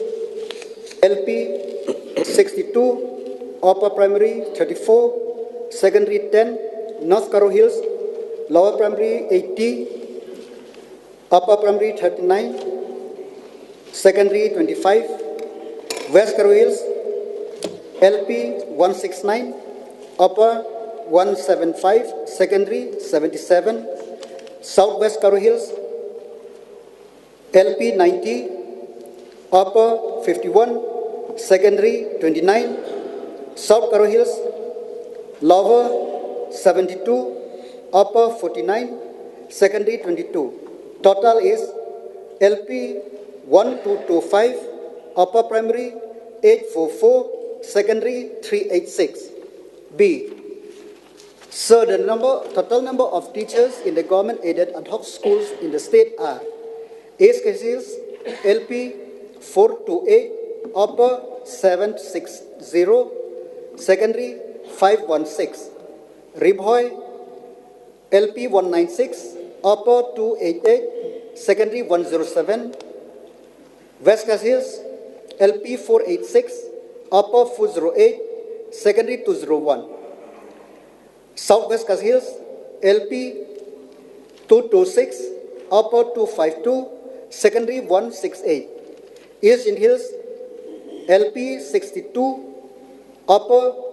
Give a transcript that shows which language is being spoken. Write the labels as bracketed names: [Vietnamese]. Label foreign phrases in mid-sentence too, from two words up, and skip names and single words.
[English] LP 62, Upper Primary 34, Secondary 10, North Karo Hills, Lower Primary 80, Upper Primary 39, Secondary 25, West Karo Hills, LP 169, Upper 175, Secondary 77, Southwest Karo Hills, LP 90, Upper 51, Secondary 29, South Karo Hills, Lower 72, Upper 49, Secondary 22. Total is LP 1225, Upper Primary 844, Secondary 386. B. Sir, the total number of teachers in the government-aided ad hoc schools in the state are East Coast Hills, LP 428, Upper 760, Secondary 516, Ribhoy LP 196, Upper 288, Secondary 107, West Coast Hills LP 486, Upper 408, Secondary 201, Southwest Coast Hills LP 226, Upper 252, Secondary 168, East Indian Hills LP 62, Upper